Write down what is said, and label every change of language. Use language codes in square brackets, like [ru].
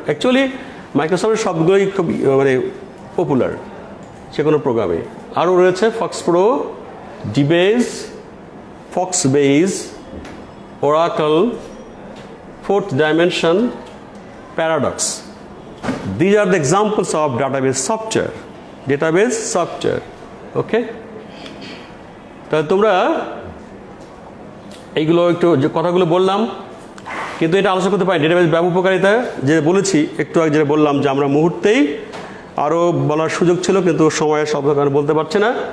[bn] Actually মাইক্রোসফটের সবগুলোই খুব পপুলার যে কোনো প্রোগ্রামে। আরও রয়েছে Fox pro, ডিবেজ, Fox base, Oracle, fourth dimension, paradox. [en] These are the examples of database software. Database software. Okay? [bn] তাহলে তোমরা এইগুলো একটু যে কথাগুলো বললাম, কিন্তু এটা আলোচনা করতে পারি ডেটাবেস ব্যবহারকারিতা যে বলেছি একটু আগে, যেটা বললাম যে আমরা মুহূর্তেই আরও বলার সুযোগ ছিল, কিন্তু সময়ের সব কারণে বলতে পারছি না।